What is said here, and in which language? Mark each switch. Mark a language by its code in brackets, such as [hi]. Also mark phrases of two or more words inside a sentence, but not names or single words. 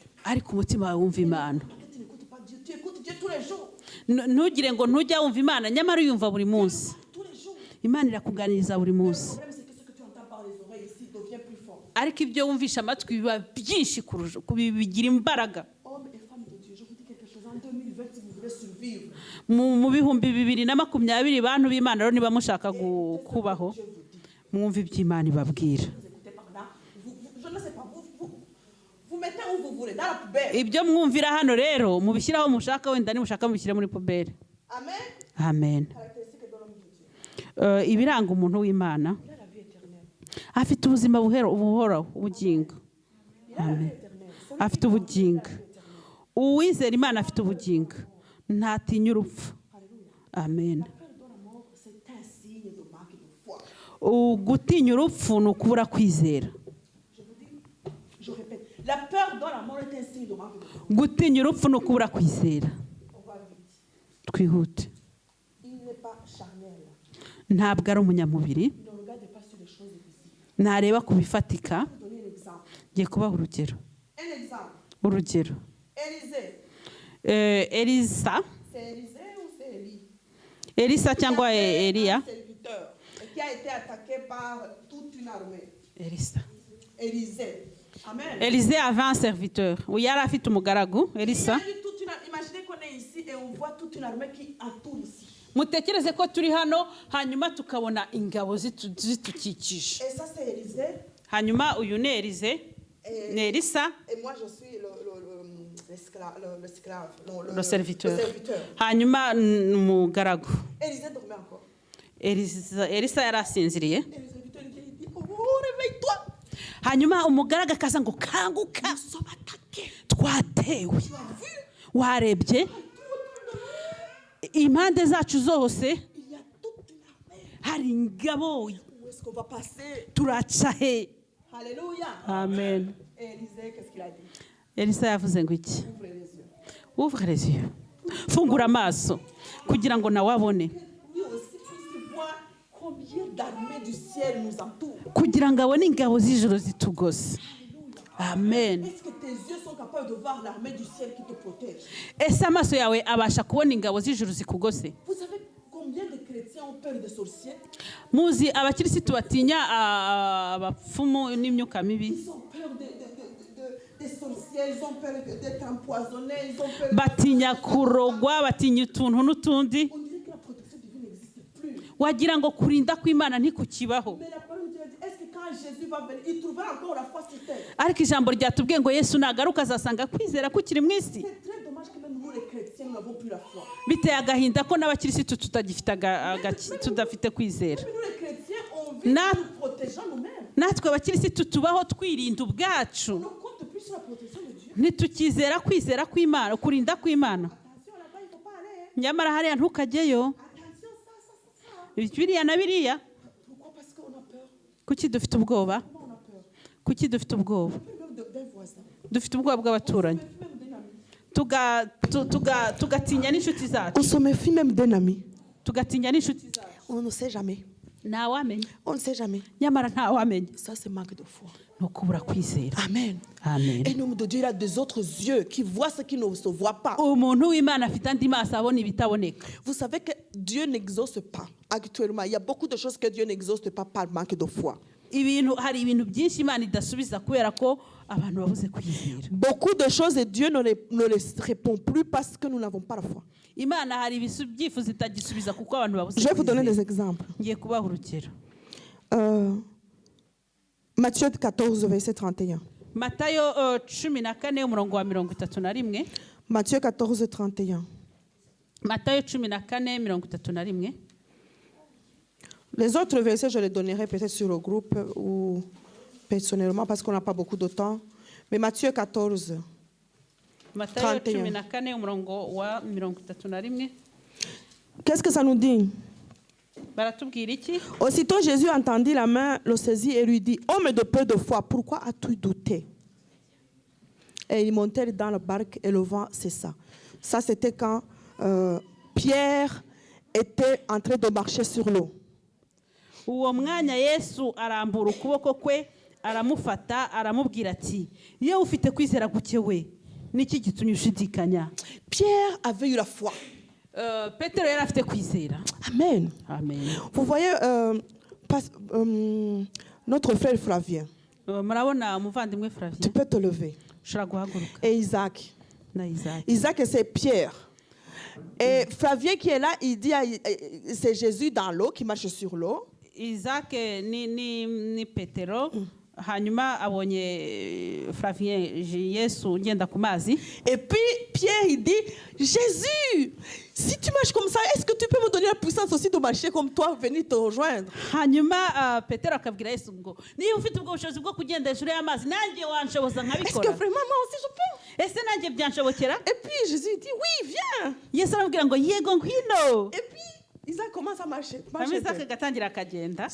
[rw] ariko umutima wawe wumva imana. [fr] Parce que tu n'écoutes pas Dieu, tu écoutes Dieu tous les jours. [rw] Ntugire ngo ntujya wumva imana, nyamara uyumva buri munsi. [fr] Tous les jours. [rw] Imana irakuganiriza buri [fr] Le [rw] munsi, [fr] problème, c'est que ce que tu entends par les oreilles ici devient plus fort. [rw] ariko ibyo wumvisha amatwi biba byinshi kurusha, bigira imbaraga. [fr] Hommes et femmes de Dieu, je vous dis quelque chose. En 2020, si vous voulez survivre, [rw] Mu bihumbi 2020 bantu b'Imana rero niba mushaka kubaho, [fr] Dieu vous dit. [rw] mwumve iby'Imana ibabwira. [fr] Vous écoutez par là. Je ne sais pas, vous mettez où vous voulez, dans la poubelle. [rw] Ibyo mwumvira hano rero mubishyiraho mushaka, wenda nimushaka mubishyire muri pobere. Amen. Amen. [fr] Caractéristique de l'homme de Dieu. [rw] Ibiranga umuntu w'Imana, [fr] Il a la vie éternelle. [rw] afite ubuzima buhoraho, ubugingo. [fr] Il a la vie éternelle. Celui [rw] Afite [fr] qui confie [rw] ubugingo. [fr] la vie éternelle. [rw] Uwizera Imana afite ubugingo, ntatinya urupfu. Amen. [fr] La peur de la mort, c'est un signe de manque de foi. [rw] Gutinya urupfu ni ukubura kwizera. [fr] Je vous dis, je répète, la peur de la mort est un signe de manque de foi. [rw] Gutinya urupfu ni ukubura kwizera. [fr] On va vite. [rw] Twihute. [fr] Il n'est pas charnel. [rw] Ntabwo ari umunyamubiri, [fr] Il ne regarde pas sur les choses visibles. [rw] ntareba ku bifatika. [fr] Je vais vous donner un exemple. [rw] Ngiye kubaha urugero. [fr] Un exemple. [rw] Urugero. [fr] Élisée. [rw] Elisa, [fr] C'est Élisée ou c'est Élie? [rw] Elisa cyangwa [fr] Qui avait [rw] Eliya. [fr] un serviteur et qui a été attaqué par toute une armée. [rw] Elisa. [fr] Élisée. Amen. Elise avait un serviteur. [rw] Yari afite umugaragu, Elisa. [fr] Il y a eu toute imaginez qu'on est ici et on voit toute une armée qui entoure ici. [rw] Mutekereze ko turi hano, hanyuma tukabona ingabo zitukikije. [fr] Et ça, c'est Élisée. [rw] Hanyuma uyu ni Elise, ni Elisa, [fr] Et moi, je suis l'esclave. Non, le serviteur. Le serviteur. [rw] Hanyuma umugaragu. [fr] Élisée dormait encore. [rw] Elisa yari asinziriye. [fr] Et le serviteur il dit, oh, réveille-toi. [rw] Hanyuma umugaragu akaza ngo kanguka, [fr] Nous sommes attaqués. [rw] twatewe. [fr] Tu as vu? [rw] Warebye impande zacu zose [fr] Il y a toute une armée. [rw] hari ingabo, [fr] Où est-ce qu'on va passer? [rw] turaca he? Alléluia. Amen. [fr] Et Élisée, qu'est-ce qu'il a dit? [rw] Elisa yavuze ngo iki? [fr] Ouvrez les yeux. Ouvre les yeux, [rw] fungura amaso kugira ngo nawe abone, [fr] Lui aussi puisse voir combien d'armées du ciel nous entourent. [rw] kugira ngo abone ingabo z'ijoro zitugose. Amen. [fr] Est-ce que tes yeux sont capables de voir l'armée du ciel qui te protège? [rw] Ese amaso yawe abasha kubona ingabo z'ijoro zikugose? [fr] Vous savez combien de chrétiens ont peur des sorciers? [rw] Muzi abakirisitu batinya abapfumu n'imyuka mibi, [fr] Ils ont peur des sorciers, ils ont peur d'être empoisonnés, ils ont peur... [rw] batinya kurogwa, batinya utuntu n'utundi. [fr] On dirait que la protection divine n'existe plus. [rw] Wagira ngo kurinda kw'Imana ntikukibaho. [fr] Mais la parole de Dieu dit, est-ce que quand Jésus va venir, il trouvera encore la foi sur terre? [rw] Ariko ijambo ryatubwiye ngo Yesu nagaruka azasanga kwizera kukiri mu isi. [fr] C'est très dommage que même nous les chrétiens, nous n'avons plus la foi. [rw] Biteye agahinda ko n'abakirisitu tudafite kwizera. [fr] Même nous les chrétiens, on vit [rw] Na- [fr] nous protégeant nous-mêmes. [rw] Natwe abakirisitu tubaho twirinda ubwacu, [fr] On ne compte plus sur la protection de Dieu. [rw] ntitukizera kwizera kw'Imana, kurinda kw'Imana. [fr] Attention, là-bas, il ne faut pas aller. [rw] Nyamara hariya ntukajyeyo, [fr] Attention, ça. [rw] biriya na biriya. [fr] Pourquoi? Parce qu'on a peur. [rw] Kuki dufite ubwoba? [fr] Comment on a peur? [rw] Kuki dufite ubwoba? [fr] On a peur même d'un voisin. [rw] Dufite ubwoba bw'abaturanyi, [fr] Même d'un ami. [rw] tugatinya n'inshuti [fr] On [rw] zacu, [fr] se méfie même d'un ami. [rw] tugatinya n'inshuti zacu. [fr] On ne sait jamais. [rw] Ntawamenya, [fr] On ne sait jamais. [rw] nyamara ntawamenya. [fr] Ça, c'est manque de foi. [rw] Ni ukubura kwizera. Amen. Amen. [fr] Et l'homme de Dieu, il a des autres yeux qui voient ce qui ne se voit pas. [rw] Umuntu w'Imana afite andi maso abona ibitaboneka. [fr] Vous savez que Dieu n'exauce pas actuellement. Il y a beaucoup de choses que Dieu n'exauce pas par manque de foi. [rw] Hari ibintu byinshi Imana idasubiza kubera ko abantu babuze kwizera. [fr] Beaucoup de choses et Dieu ne les répond plus parce que nous n'avons pas la foi. [rw] Imana hari ibyifuzo itagisubiza kuko abantu babuze [fr] Je vais vous donner des [rw] kwizera. [fr] exemples. [rw] Ngiye kubaha urugero. [fr] Matthieu 14, verset 31. [rw] Matayo 14 umurongo wa 31. [fr] Matthieu 14, 31. [rw] Matayo 14 31. [fr] Les autres versets, je les donnerai peut-être sur le groupe ou personnellement parce qu'on n'a pas beaucoup de temps. Mais Matthieu 14. [rw] Matayo 31. 14 umurongo wa 31. [fr] Qu'est-ce que ça nous dit? [rw] Baratubwira iki? [fr] Aussitôt Jésus entendit la main, le saisit et lui dit, homme de peu de foi, pourquoi as-tu douté? Et ils montèrent dans la barque et le vent cessa. Ça, c'était quand Pierre était en train de marcher sur l'eau. [rw] uwo mwanya Yesu arambura ukuboko kwe aramufata aramubwira ati iyo ufite kwizera guke we niki gitumye ushidikanya. [fr] Pierre avait eu la foi. [rw] Petero yari afite kwizera. Amen. Amen. [fr] Vous voyez notre frère Flavien. [rw] Murabona umuvandimwe [fr] Tu [rw] Flavien [fr] peux te lever. [rw] ushobora guhaguruka [fr] Et Isaac. [rw] na Isaac. [fr] Isaac, c'est Pierre. Et Flavien qui est là, il dit, c'est Jésus dans l'eau, qui marche sur l'eau. [rw] Isaac ni Petero hanyuma abonye Flavien Yesu ngenda ku mazi. [fr] Et puis Pierre, il dit, Jésus, si tu marches comme ça, est-ce que tu peux me donner la puissance aussi de marcher comme toi, venir te rejoindre? [rw] Hanyuma Petero akabwira Yesu ngo niba ufite ubwo bushobozi bwo kugenda hejuru y'amazi nanjye wanshoboza [fr] Est-ce que [rw] nkabikora. [fr] vraiment moi aussi je peux? [rw] Ese nanjye byanshobokera? [fr] Et puis Jésus dit, oui, viens. [rw] Yesu aramubwira ngo yego ngwino. [fr] Et puis Isaac commence à marcher. [rw] hanyuma Isaac agatangira akagenda